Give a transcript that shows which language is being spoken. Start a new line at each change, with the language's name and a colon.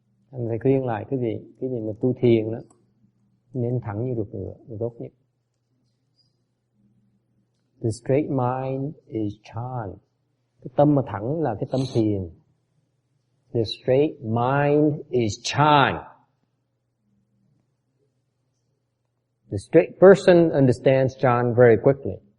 Vietnamese: Anh phải khuyên lại cái gì mà tu thiền đó, nên thẳng như ruột ngựa là tốt nhất.
English: The straight mind is Chan.
Vietnamese: Cái tâm mà thẳng là cái tâm thiền.
English: The straight mind is Chan. The straight person understands Chan very quickly.